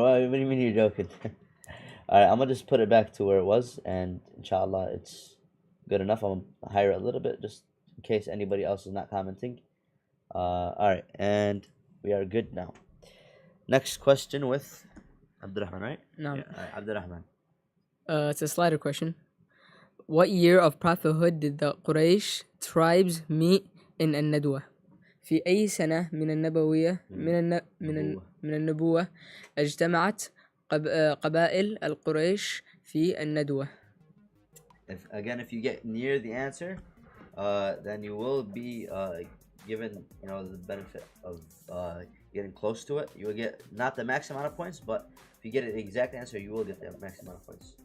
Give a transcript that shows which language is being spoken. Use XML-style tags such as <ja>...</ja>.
<en>What do you mean you're joking? All right, I'm gonna just put it back to where it was, and inshallah, it's good enough. I'm gonna higher it a little bit, just in case anybody else is not commenting. All right, and we are good now. Next question with Abdurrahman, right? No. Yeah. All right, Abdurrahman. It's a slider question.</en> <ar>What year of prophethood did the Quraysh tribes meet in الندوة؟ في أي سنة من النبوية من النبوة اجتمعت قبائل القريش في الندوة؟</ar> <en>If you get near the answer, then you will be given, the benefit of getting close to it. You will get not the max amount of points, but if you get the exact answer, you will get the max amount of points.</en>